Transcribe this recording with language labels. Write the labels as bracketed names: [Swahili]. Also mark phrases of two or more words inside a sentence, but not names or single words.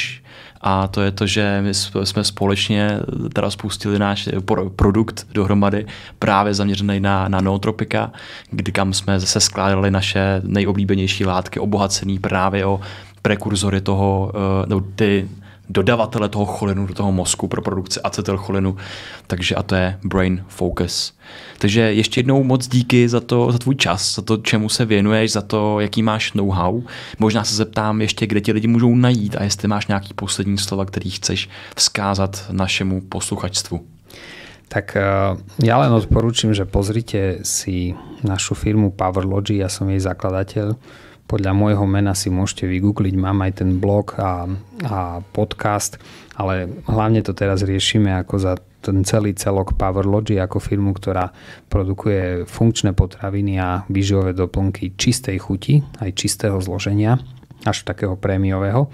[Czech] A to je to, že my jsme společně teda spustili náš produkt dohromady právě zaměřený na nootropika, kam jsme se skládali naše nejoblíbenější látky, obohacený právě o prekurzory toho, ty dodavatele toho cholinu do toho mozku pro produkci acetylcholinu. Takže a to je Brain Focus. Takže ještě jednou moc díky za tvůj čas, za to, čemu se věnuješ, za to, jaký máš know-how. Možná se zeptám ještě, kde ti lidi můžou najít a jestli máš nějaký poslední slova, který chceš vzkázat našemu posluchačstvu. [Slovak] Tak ja len odporúčam, že pozrite si našu firmu PowerLogy, ja som jej zakladateľ. Podľa môjho mena si môžete vygoogliť, mám aj ten blog a podcast, ale hlavne to teraz riešime ako za ten celý celok PowerLogy ako firmu, ktorá produkuje funkčné potraviny a výživové doplnky čistej chuti, aj čistého zloženia, až takého prémiového.